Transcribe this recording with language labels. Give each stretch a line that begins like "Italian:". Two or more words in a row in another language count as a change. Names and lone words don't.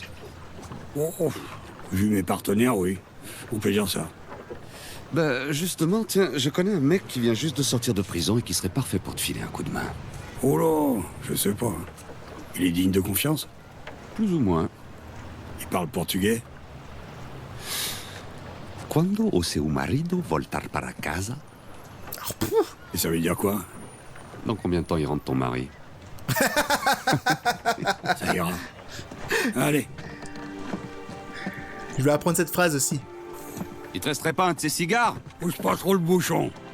French: Oh, vu mes partenaires, oui. On peut dire ça. Bah, justement, tiens, je connais un mec qui vient juste de sortir de prison et qui serait parfait pour te filer un coup de main. Oh là, je sais pas. Il est digne de confiance? Plus ou moins. Il parle portugais?
Portuguese: Quando o seu marido voltar para casa?
French: Et ça veut dire quoi? Dans combien de temps il rentre ton mari? Ça ira. Allez. Je vais apprendre cette phrase aussi. Il te resterait pas un de ces cigares? Pousse pas trop le bouchon.